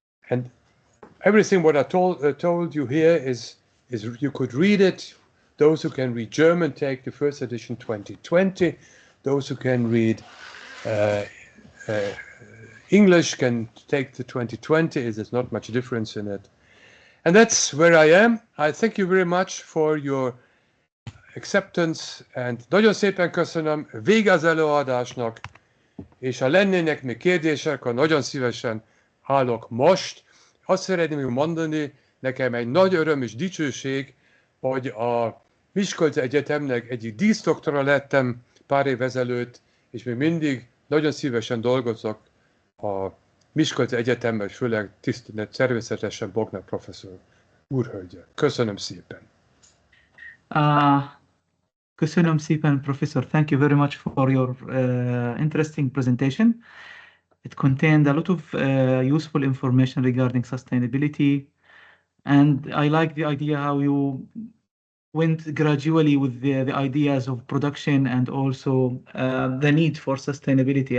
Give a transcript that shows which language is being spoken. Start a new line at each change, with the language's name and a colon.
English: And everything what I told you here is you could read it. Those who can read German take the first edition 2020. Those who can read English can take the 2020. There's not much difference in it. And that's where I am. I thank you very much for your acceptance, and
Hungarian: nagyon szépen köszönöm, vége az előadásnak, és ha lennének még kérdések, akkor nagyon szívesen állok most. Azt szeretném mondani, nekem egy nagy öröm és dicsőség, hogy a Miskolci Egyetemnek egyik díszdoktora lettem pár év ezelőtt, és még mindig nagyon szívesen dolgozok a Miskolci Egyetemben, és főleg természetesen Bogner professzor úrhölgyel. Köszönöm szépen. Köszönöm szépen, Professor.
English: Thank you very much for your interesting presentation. It contained a lot of useful information regarding sustainability, and I like the idea how you went gradually with the ideas of production and also the need for sustainability.